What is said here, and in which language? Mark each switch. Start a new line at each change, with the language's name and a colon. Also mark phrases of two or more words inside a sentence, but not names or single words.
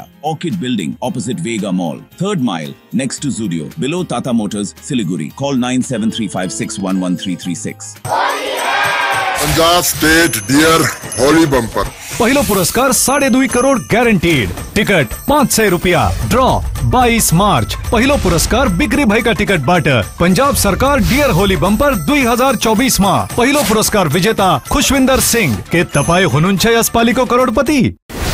English: Orchid Building opposite Vega Mall, 3rd Mile next to Zudio, below Tata Motors, Siliguri. कॉल 9735611336। पंजाब स्टेट डियर होली बम्पर
Nepali: पहिलो पुरस्कार 2.5 करोड़ ग्यारंटीड। टिकट 500 रुपया। ड्रॉ 22 मार्च। पहिलो पुरस्कार बिक्री भएका टिकटबाट पंजाब सरकार डियर होली बम्पर 2024 मा पहिलो पुरस्कार विजेता खुशविन्दर सिंह। के तपाई हुनुहुन्छ यसपालिको करोडपति?